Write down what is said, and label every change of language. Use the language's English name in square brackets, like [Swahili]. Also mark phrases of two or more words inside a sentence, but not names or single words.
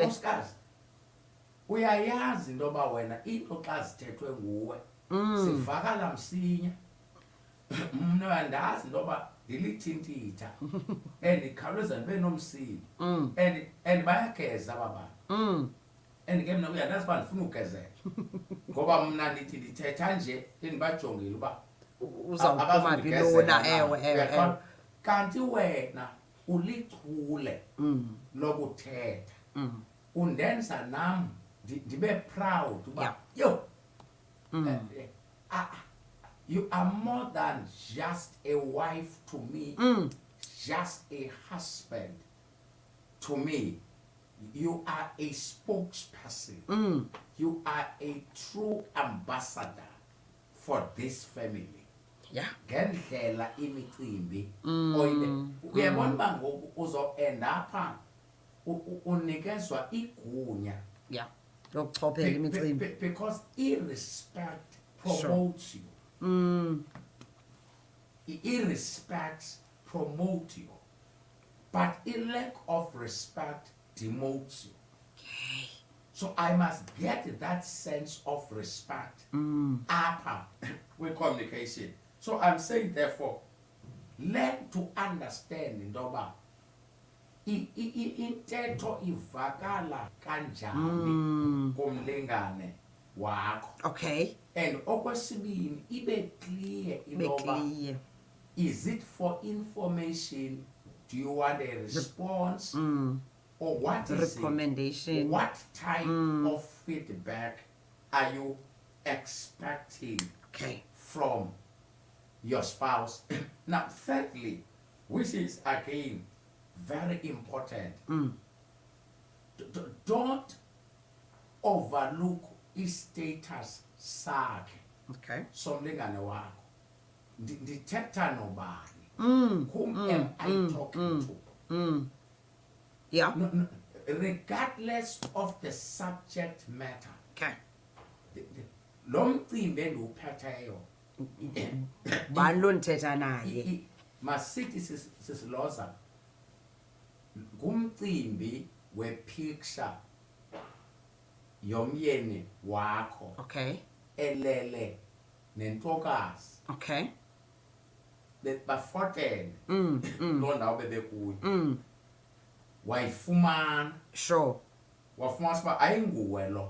[Xhosa] nkosikazi uyayazi into yoba wena into xa zithethwe nguwe zivakala msinya mna uyandazi into yoba ndilithintitha and ikhawuleza ndibe nomsili and bayageza aba bantu and ke mna uyandazi uba ndifuna ugezela ngoba mna ndithi ndithetha nje endibajongile uba Uzawuphuma phi lona? Ewe. kanti wena ulichule lokuthetha undenza nam ndibe proud uba yo [English] you are more than just a wife to me just a husband to me. You are a spokesperson. You are a true ambassador for this family. Yeah. [Xhosa] Ngendlela imicimbi uyabona uba ngoku uzo-end apha unikezwa igunya [English] Yeah. [Xhosa] Yokuchophela imicimbi. [English] because irrespect promotes you. Irrespect promotes you, but a lack of respect demotes you. So I must get that sense of respect upper with communication. So I'm saying, therefore, learn to understand [Xhosa] intoba intetho ivakala kanjani kumlingane wakho. [English] Okay. And [Xhosa] okwesibini ibe clear intoba [English] is it for information? Do you want a response? Or what is recommendation? It? What type of feedback are you expecting from your spouse? Now, thirdly, which is again very important, don't overlook his status sakhe. Okay. [Xhosa] Somlingane wakho. Ndithetha nobani. [English] Whom am I talking to? Yeah. No, regardless of the subject matter. Okay. [Xhosa] Lo mcimbi endiwuphetheyo. Bani lo ndithetha naye? Masithi sisiloza. Ngumcimbi we-picture yomyeni wakho. [English] Okay. [Xhosa] Elele nentokazi. [English] Okay. [Xhosa] Bafotene. Lo ndawo bebekuyo. Wayifumana. [English] Sure. [Xhosa] Wafumana siba ayinguwe lo.